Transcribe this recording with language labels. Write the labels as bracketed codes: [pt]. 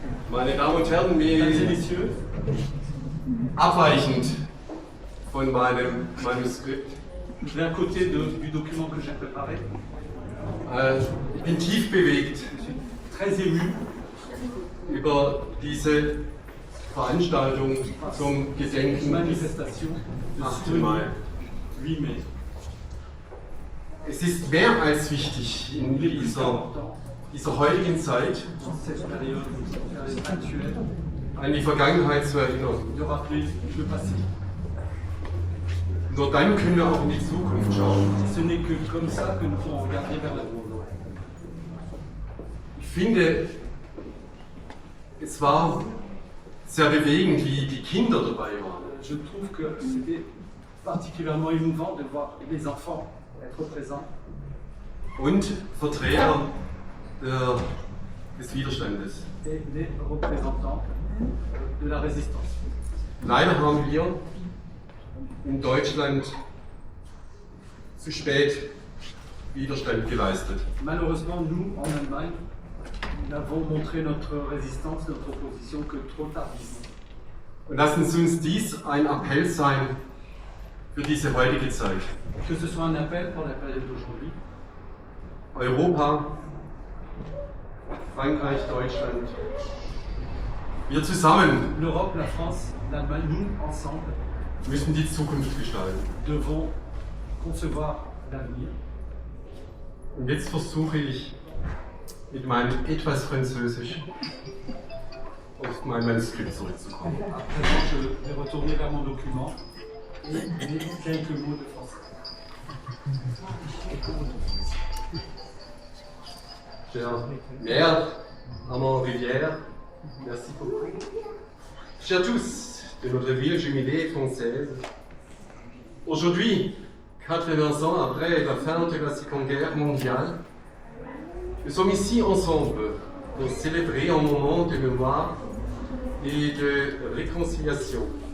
[de] Meine Damen und Herren, wie abweichend von meinem Manuskript. [fr] Je vais à côté du document que j'ai préparé. [de] Ich bin tief bewegt [fr] Je suis très ému [de] über diese Veranstaltung zum Gedenken des [fr] manifestation de [de] 8. [fr] ce [de] Mai. [fr] 8 mai. [de] Es ist mehr als wichtig in [fr] Il est plus important [de] dieser heutigen Zeit [fr] dans cette période actuelle [de] an die Vergangenheit zu erinnern. [fr] de rappeler le passé. [de] Nur dann können wir auch in die Zukunft schauen. [fr] Ce n'est que comme ça que nous pourrons regarder vers l'avenir. [de] Ich finde, es war sehr bewegend, wie die Kinder dabei waren. [fr] Je trouve que c'était particulièrement émouvant de voir les enfants être présents [de] Und Vertreter des Widerstandes. [fr] et les représentants de la résistance. [de] Leider haben wir in Deutschland zu spät Widerstand geleistet. [fr] Malheureusement, nous, en Allemagne, nous n'avons montré notre résistance, notre opposition que trop tardivement. [de] Und lassen Sie uns dies ein Appell sein für diese heutige Zeit. [fr] Que ce soit un appel pour la période d'aujourd'hui, [de] Europa, Frankreich, Deutschland, wir zusammen [fr] l'Europe, la France, l'Allemagne, nous, ensemble, [de] müssen die Zukunft gestalten. [fr] devons concevoir l'avenir. [de] Und jetzt versuche ich mit meinem etwas Französisch auf mein Manuskript zurückzukommen. [fr] À présent, je vais retourner vers mon document et quelques mots de français. Chère mère, maman rivière, merci beaucoup. Chers tous de notre ville jumelée française, aujourd'hui, 80 ans après la fin de la Seconde Guerre mondiale, nous sommes ici ensemble pour célébrer un moment de mémoire et de réconciliation.